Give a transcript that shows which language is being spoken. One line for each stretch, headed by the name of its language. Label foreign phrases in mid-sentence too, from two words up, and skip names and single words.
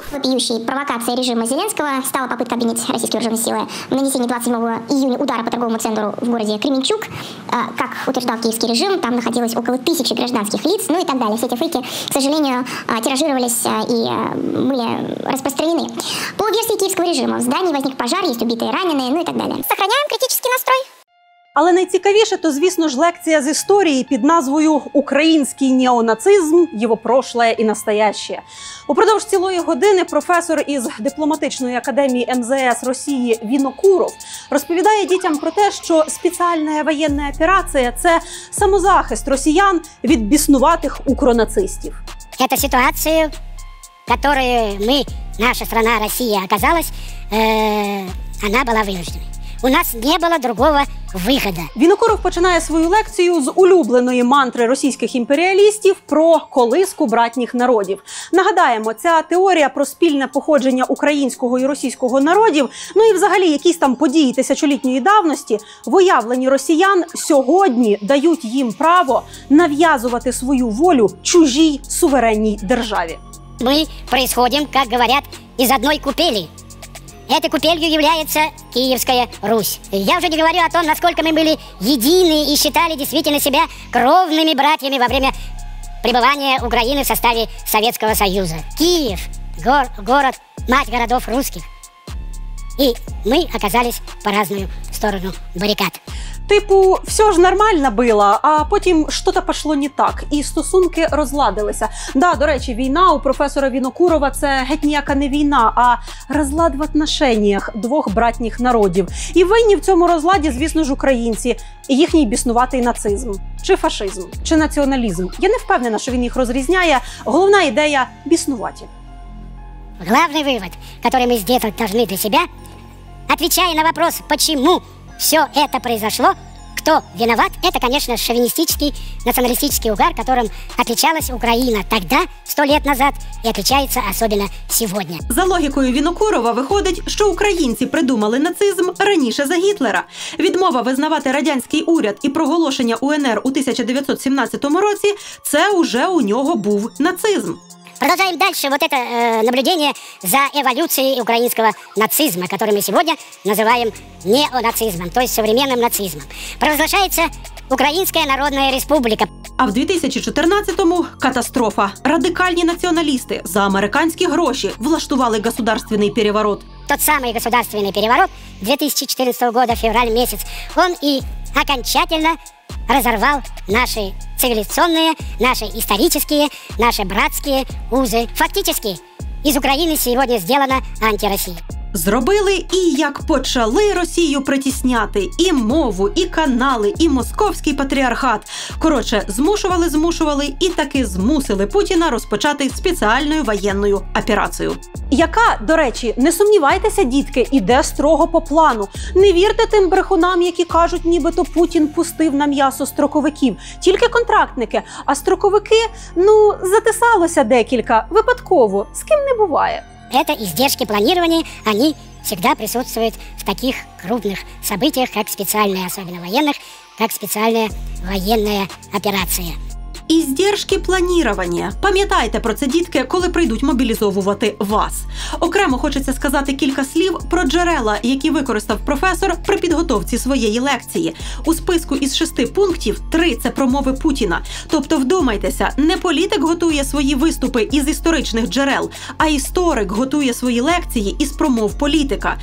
Russian: Вопиющей провокацией режима Зеленского стала попытка обвинить российские вооруженные силы в нанесении 27 июня удара по торговому центру в городе Кременчуг. Как утверждал киевский режим, там находилось около 1000 гражданских лиц, ну и так далее. Все эти фейки, к сожалению, тиражировались и были распространены. По версии киевского режима, в здании возник пожар, есть убитые, раненые, ну и так далее. Сохраняем критический настрой.
Ukrainian: Але найцікавіше, то, звісно ж, лекція з історії під назвою «Український неонацизм. Його прошлое і настояще». Упродовж цілої години професор із дипломатичної академії МЗС Росії Вінокуров розповідає дітям про те, що спеціальна воєнна операція – це самозахист росіян від біснуватих укронацистів.
Russian: Эту ситуацию, в которой наша страна Россия оказалась, она была вынуждена. У нас не было другого виходу.
Ukrainian: Вінокуров починає свою лекцію з улюбленої мантри російських імперіалістів про колиску братніх народів. Нагадаємо, ця теорія про спільне походження українського і російського народів, ну і взагалі якісь там події тисячолітньої давності, виявлені росіян сьогодні дають їм право нав'язувати свою волю чужій суверенній державі.
Russian: Мы происходим, как говорят, из одной купели. Этой купелью является Киевская Русь. Я уже не говорю о том, насколько мы были едины и считали действительно себя кровными братьями во время пребывания Украины в составе Советского Союза. Киев, город, мать городов русских. И мы оказались по разную сторону баррикад.
Ukrainian: Типу, все ж нормально було, а потім щось пішло не так, і стосунки розладилися. Да, до речі, війна у професора Вінокурова – це геть ніяка не війна, а розлад в отношеннях двох братніх народів. І винні в цьому розладі, звісно ж, українці і їхній біснуватий нацизм, чи фашизм, чи націоналізм. Я не впевнена, що він їх розрізняє. Головна ідея – біснуваті.
Russian: Главный вывод, который мы сделать должны для себя, отвечая на вопрос, почему все это произошло, кто виноват, это, конечно, шовинистический, националистический угар, которым отличалась Украина тогда, 100 лет назад, и отличается особенно сегодня.
Ukrainian: За логікою Вінокурова виходить, що українці придумали нацизм раніше за Гітлера. Відмова визнавати радянський уряд і проголошення УНР у 1917 році – це уже у нього був нацизм.
Russian: Продолжаем дальше вот это наблюдение за эволюцией украинского нацизма, который мы сегодня называем неонацизмом, то есть современным нацизмом. Провозглашается Українська Народна Республіка. А в 2014-му – катастрофа.
Ukrainian: Радикальні націоналісти за американські гроші влаштували
Russian: государственний переворот. Тот самый государственный переворот 2014 года, февраль месяц, он и окончательно разорвал наши цивилизационные, наши исторические, наши братские узы. Фактически из Украины сегодня сделана антироссия.
Ukrainian: Зробили і як почали Росію притісняти і мову, і канали, і московський патріархат. Коротше, змушували і таки змусили Путіна розпочати спеціальну воєнну операцію. Яка, до речі, не сумнівайтеся, дітки, іде строго по плану. Не вірте тим брехунам, які кажуть, нібито Путін пустив на м'ясо строковиків. Тільки контрактники, а строковики, затисалося декілька, випадково, з ким не буває.
Russian: Это издержки планирования, они всегда присутствуют в таких крупных событиях, как специальные, особенно военных, как специальная военная операция.
Ukrainian: Іздержки планування. Пам'ятайте про це, дітки, коли прийдуть мобілізовувати вас. Окремо хочеться сказати кілька слів про джерела, які використав професор при підготовці своєї лекції. У списку із 6 пунктів 3 – це промови Путіна. Тобто, вдумайтеся, не політик готує свої виступи із історичних джерел, а історик готує свої лекції із промов політика.